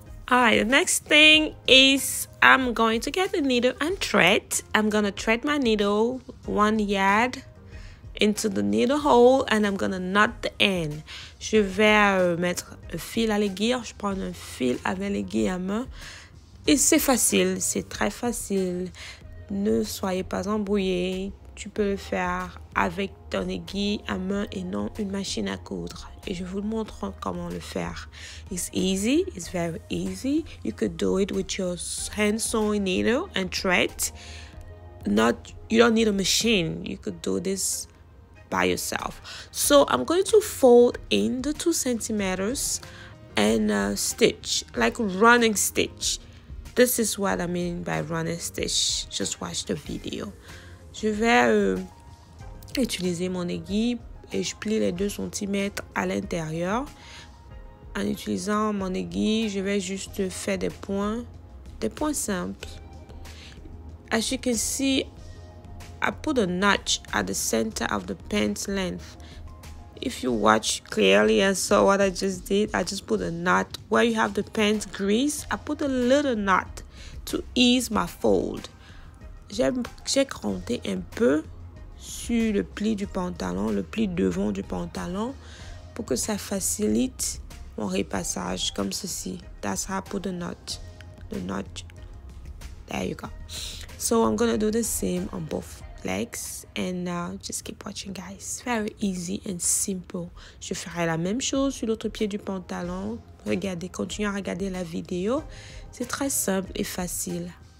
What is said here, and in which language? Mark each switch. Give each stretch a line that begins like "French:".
English: Alright, the next thing is I'm going to get the needle and thread. I'm going to thread my needle 1 yard into the needle hole and I'm going to knot the end.
French: Je vais mettre un fil à l'aiguille. Je prends un fil avec l'aiguille à main. Et c'est facile, c'est très facile. Ne soyez pas embrouillés. Tu peux le faire avec ton aiguille à main et non une machine à coudre. Et je vous montre comment le faire.
English: It's easy. It's very easy. You could do it with your hand sewing needle and thread. You don't need a machine. You could do this by yourself. So I'm going to fold in the 2 centimeters and stitch, like running stitch. This is what I mean by running stitch. Just watch the video.
French: Je vais utiliser mon aiguille et je plie les 2 cm à l'intérieur. En utilisant mon aiguille, je vais juste faire des points simples.
English: As you can see, I put a notch at the center of the pant length. If you watch clearly and saw what I just did, I just put a knot. Where you have the pant grease, I put a little knot to ease my fold.
French: J'ai compté un peu sur le pli du pantalon, le pli devant du pantalon, pour que ça facilite mon repassage comme ceci.
English: That's how I put the knot. The knot. There you go. So I'm gonna do the same on both legs and just keep watching, guys. Very easy and simple.
French: Je ferai la même chose sur l'autre pied du pantalon. Regardez, continuez à regarder la vidéo. C'est très simple et facile.